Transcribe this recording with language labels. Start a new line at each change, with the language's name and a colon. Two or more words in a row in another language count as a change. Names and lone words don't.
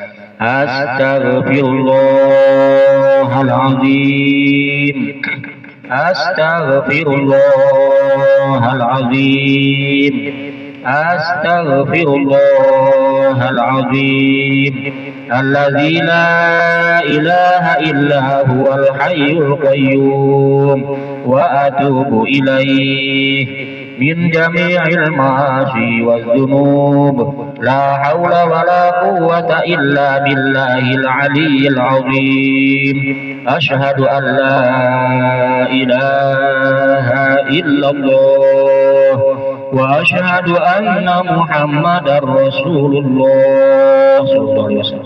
Arabic: أستغفر الله العظيم، أستغفر الله العظيم، أستغفر الله العظيم. الذي لا إله إلا هو الحي القيوم وأتوب إليه من جميع المعاصي والذنوب. لا حول ولا قوة إلا بالله العلي العظيم. أشهد أن لا إله إلا الله وأشهد أن محمدا رسول الله صلى الله عليه وسلم.